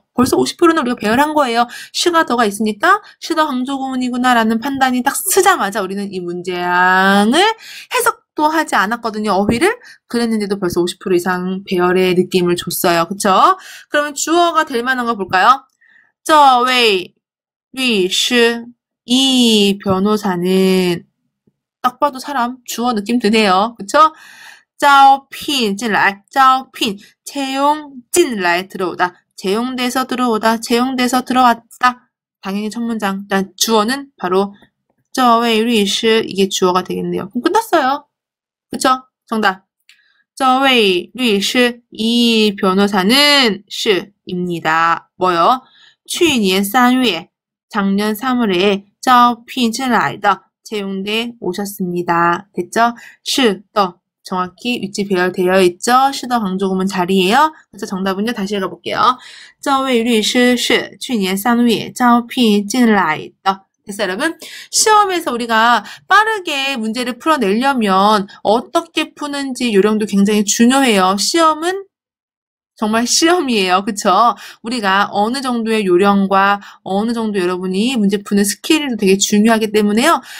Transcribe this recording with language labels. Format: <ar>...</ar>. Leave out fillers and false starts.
<ko>벌써 50%는 우리가 배열한 거예요. 시가 더가 있으니까 시더 강조 구문이구나 라는 판단이 딱 쓰자마자 우리는 이 문장을 해석도 하지 않았거든요. 어휘를. 그랬는데도 벌써 50% 이상 배열의 느낌을 줬어요. 그쵸? 그러면 주어가 될 만한 거 볼까요?</ko> <zh>这位律师,</zh> <ko>이 변호사는 딱 봐도 사람 주어 느낌 드네요. 그쵸?</ko> <zh>招聘进来, 招聘</zh> <ko>채용</ko> <zh>进来</zh> <ko>들어오다. 채용돼서 들어오다. 채용돼서 들어왔다. 당연히 첫 문장. 일단 주어는 바로</ko> <zh>这位律师</zh> <ko>이게 주어가 되겠네요. 그럼 끝났어요. 그쵸? 정답.</ko> <zh>这位律师</zh> <ko>이 변호사는 시입니다. 뭐요?</ko> <zh>去年3月</zh> <ko>작년 3월에</ko> <zh>招聘进来的</zh> <ko>채용돼 오셨습니다. 됐죠? 시더 정확히 위치 배열되어 있죠? 시더 강조구문 자리예요. 그래서 정답은요. 다시 읽어볼게요.</ko> <zh>这位律师是去年3月招聘进来的.</zh> <ko>됐어요, 여러분? 시험에서 우리가 빠르게 문제를 풀어내려면 어떻게 푸는지 요령도 굉장히 중요해요. 시험은 정말 시험이에요. 그쵸? 우리가 어느 정도의 요령과 어느 정도 여러분이 문제 푸는 스킬도 되게 중요하기 때문에요.</ko>